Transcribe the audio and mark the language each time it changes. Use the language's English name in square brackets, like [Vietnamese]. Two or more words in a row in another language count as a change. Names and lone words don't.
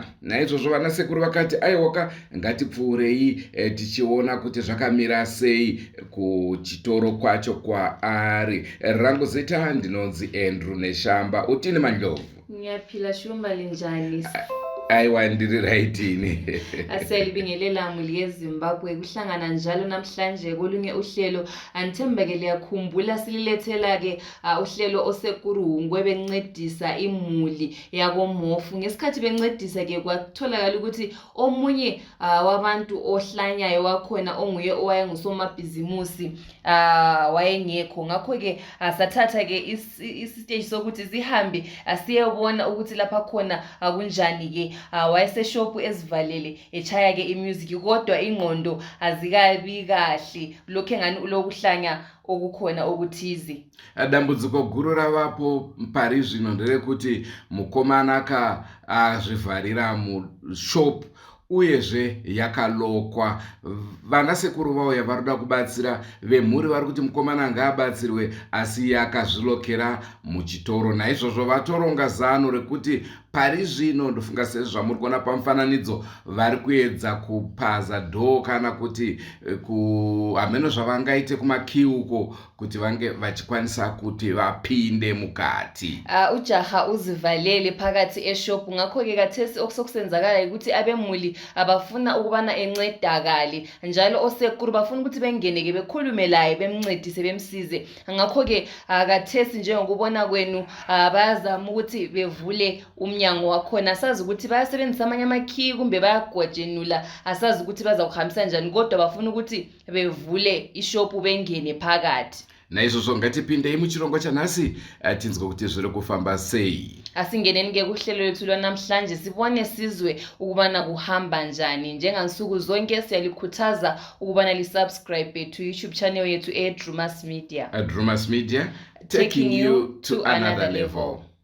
[Shona] Naizvozvo vana sekuru vakati aiwaka ngatipfuurei tichiona kuti zvakamira sei kuchitoro kwacho kwaari. Rangu zita ndinonzi Andrew Neshamba. [North Ndebele] Utini Mandlovu? Ngiyaphila Shumba linjani? [Shona] Aiwa ndiri raitini. [North Ndebele] Asiyalibingelela muli yeZimbabwe kuhlangana njalo namhlanje kolunye uhlelo anithembeke liyakhumbula sililethela ke uhlelo osekuru Hungwe bencedisa imuli yakoMhofu. Ngesikhathi bencedisa ke kwatholakala ukuthi omunye wabantu ohlanyayo wakhona onguye owayengusomabhizimusi wayengekho. Ngakho ke sathatha ke isiteji sokuthi sihambe asiyebona ukuthi lapha khona kunjani ke. Wayeseshopu ezivalele echaya ke imusic kodwa ingqondo azikabi kahle lokho engani lokuhlanya okukhona okuthize. [Shona] Dambudziko guru ravapo pari zvino nderekuti mukomana akazvivharira mushopu uyezve yakalokwa. Vana sekuru vauya varikuda kubatsira vemhuri vari kuti mukomana ngaabatsirwe asi yakazvilokera muchitoro. Naizvozvo vatoronga zano rekuti pari zvino ndofunga sezvo zvamuri kuona pamufananidzo vari kuedza kupaza dhoo kana kuti hameno zvavangaite kumakiuko kuti vange vachikwanisa kuti vapinde mukati. [North Ndebele] Ujaha uzivalele phakathi eshopu. Ngakho ke kathesi okusokusenzakala ukuthi abemuli abafuna ukubana encedakale njalo osekuru bafuna ukuthi bengeneke bekhulume laye bemncedise bemsize. Ngakho ke kathesi njengokubona kwenu bayazama ukuthi bevule umnyango wakhona. Asazi ukuthi bayasebenzisa amanye amakey kumbe bayagojenula, asazi ukuthi bazawuhambisa njani kodwa bafuna ukuthi bevule ishopu bengene phakathi. [Shona] Naizvozvo ngatipindei muchirongo chanhasi tinzwe kuti zviri kufamba sei. [North Ndebele] Asingeneni ke kuhlelo lethu lwanamhlanje sibone sizwe ukubana kuhamba njani. Njengansuku zonke siyalikhuthaza ukubana [English] lisubscribe to YouTube channel [North Ndebele] yethu Drewmas Media. [English] Drewmas Media, taking you to another level.